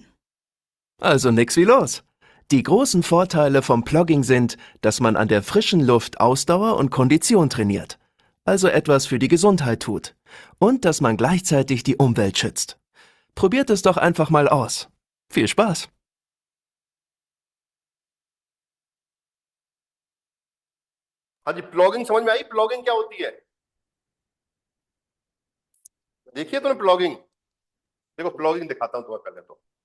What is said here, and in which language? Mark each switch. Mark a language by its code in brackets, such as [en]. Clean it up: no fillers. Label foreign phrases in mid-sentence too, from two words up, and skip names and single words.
[de] Also nix wie los. Die großen Vorteile vom Plogging sind, dass man an der frischen Luft Ausdauer und Kondition trainiert, also etwas für die Gesundheit tut, und dass man gleichzeitig die Umwelt schützt. Probiert es doch einfach mal aus. Viel Spaß! [hi] हाँ जी, प्लॉगिंग समझ में आई? प्लॉगिंग क्या होती है? देखिए तुमने प्लॉगिंग, देखो प्लॉगिंग दिखाता हूं तुम्हें पहले तो।